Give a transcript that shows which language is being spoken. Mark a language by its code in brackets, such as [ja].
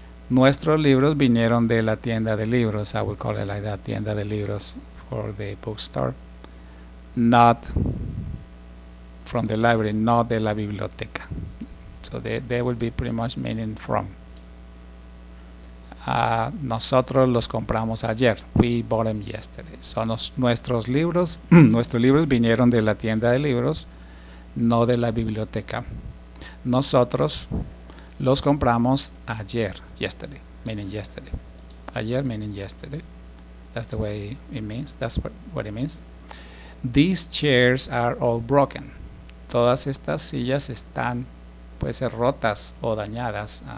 [es] Nuestros libros vinieron de la tienda de libros, [en] I would call it like that, [es] tienda de libros [en] for the bookstore, not from the library, not [es] de la biblioteca. [en] So they will be pretty much meaning from. [es] Nosotros los compramos ayer. [en] We bought them yesterday. [es] So nuestros libros vinieron de la tienda de libros, no de la biblioteca. Nosotros los compramos ayer, [en] yesterday, meaning yesterday. Ayer meaning yesterday. That's the way it means. That's what it means. These chairs are all broken. [es] Todas estas sillas están, puede ser rotas o dañadas.